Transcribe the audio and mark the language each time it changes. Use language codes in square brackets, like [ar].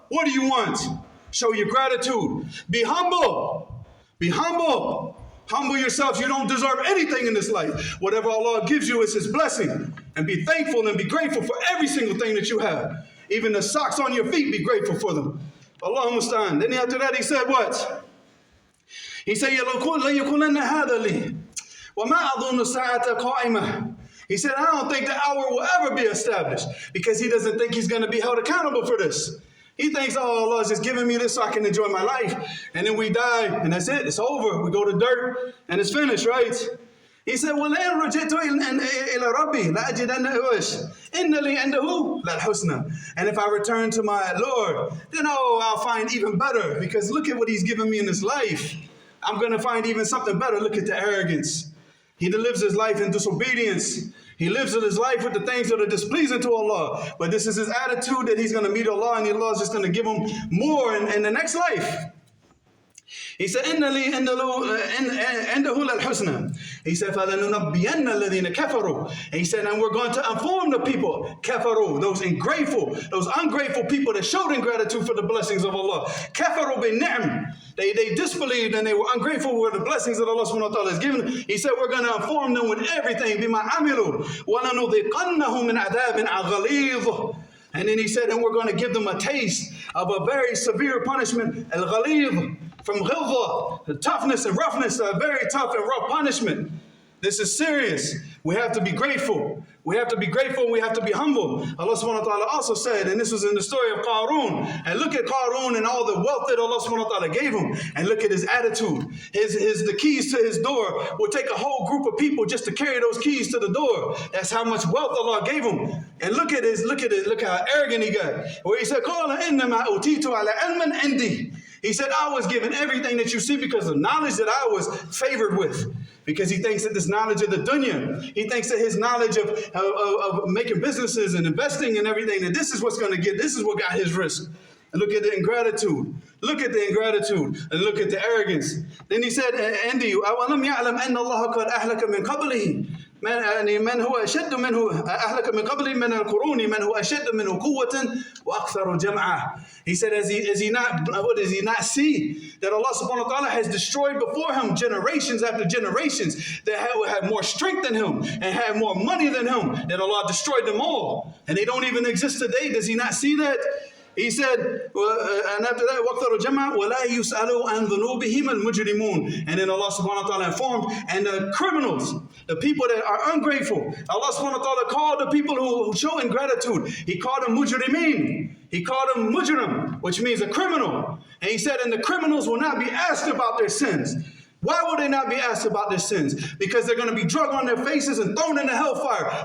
[en] What do you want? Show your gratitude. Be humble. Be humble. Humble yourself. You don't deserve anything in this life. Whatever Allah gives you is His blessing. And be thankful and be grateful for every single thing that you have. Even the socks on your feet, be grateful for them. [ar] Allahumma musta'an. [en] Then after that he said what? He said, [ar] لَيَكُنَنَّ هَذَا لِي وَمَا أَظُنُّ السَّاعَةَ قَائِمَةً. [en] He said, I don't think the hour will ever be established, because he doesn't think he's going to be held accountable for this. He thinks, oh, Allah is just giving me this so I can enjoy my life. And then we die, and that's it. It's over. We go to dirt, and it's finished, right? He said, [ar] وَلَئِنْ رَجِعْتُ إِلَى رَبِّي لَأَجِدَنَّ إِنَّ لِي عِنْدَهُ لَلْحُسْنَى. [en] And if I return to my Lord, then I'll find even better, because look at what He's given me in this life. I'm going to find even something better. Look at the arrogance. He lives his life in disobedience. He lives his life with the things that are displeasing to Allah. But this is his attitude that he's going to meet Allah, and Allah is just going to give him more in the next life. He said, [ar] إِنَّ لِي عِنْدَهُ لَلْحُسْنَى. [en] He said, [ar] فَلَنُنَبِّيَنَّ الَّذِينَ كَفَرُوا. [en] And he said, and we're going to inform the people, كَفَرُوا, those ungrateful people that showed ingratitude for the blessings of Allah. [ar] كَفَرُوا بِالنِّعْمِ. [en] They disbelieved and they were ungrateful for the blessings that Allah subhanahu wa ta'ala has given. He said, we're going to inform them with everything. [ar] بِمَا عَمِلُوا وَلَنُذِقَنَّهُم مِّنْ عَذَابٍ غَلِيظٍ. [en] And then he said, and we're going to give them a taste of a very severe punishment, al-ghalidh, from ghilza, the toughness and roughness, a very tough and rough punishment. This is serious. We have to be grateful. We have to be grateful. We have to be humble. Allah subhanahu wa ta'ala also said, and this was in the story of Qarun, and look at Qarun and all the wealth that Allah subhanahu wa ta'ala gave him, and look at his attitude. The keys to his door would take a whole group of people just to carry those keys to the door. That's how much wealth Allah gave him. And look how arrogant he got. Where he said, [ar] قَالَ إِنَّمَا أُوتِيتُ عَلَى عِلْمٍ عِنْدِي. [en] He said, I was given everything that you see because of knowledge that I was favored with. Because he thinks that this knowledge of the dunya, he thinks that his knowledge of making businesses and investing and everything, that this is what's going to get, this is what got his risk. And look at the ingratitude. Look at the ingratitude. And look at the arrogance. Then he said, Andy, [ar] أَوَلَمْ يَعْلَمْ أَنَّ اللَّهَ قَدْ أَهْلَكَ مِنْ قَبْلِهِ من هو أشد منه أهلك من قبل من القرون من هو أشد منه قوة وأكثر جمعا. [en] He said, does he not see that Allah subhanahu wa ta'ala has destroyed before him generations after generations that had more strength than him and had more money than him, that Allah destroyed them all, and they don't even exist today? Does he not see that? He said, and after that, [ar] وَقْتَرُ جَمَعَ وَلَا يُسْأَلُوا عَنْ ذُنُوبِهِمَ الْمُجْرِمُونَ. [en] And then Allah subhanahu wa ta'ala informed, and the criminals, the people that are ungrateful, Allah subhanahu wa ta'ala called the people who show ingratitude, He called them mujrimeen. He called them mujrim, which means a criminal. And He said, and the criminals will not be asked about their sins. Why will they not be asked about their sins? Because they're going to be drugged on their faces and thrown in the hellfire.